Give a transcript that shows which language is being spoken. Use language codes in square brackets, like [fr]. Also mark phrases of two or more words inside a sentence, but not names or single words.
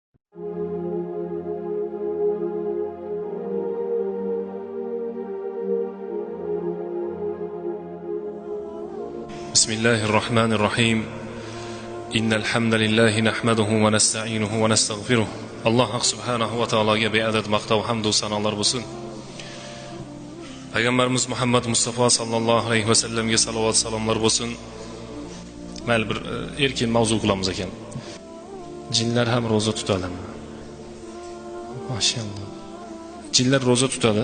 [ar] بسم الله الرحمن الرحيم إن الحمد لله نحمده ونستعينه ونستغفره الله سبحانه وتعالى بعدد مقتا و [uz] hamd va sanolar bo'lsin. Payg'ambarimiz Muhammad Mustafa [ar] صلى الله عليه وسلم [uz] salovat salomlar bo'lsin. Mayli bir erkin mavzu qilamiz ekan. Jinlar ham roza tutadimi? Mashallah. Jinlar roza tutadi.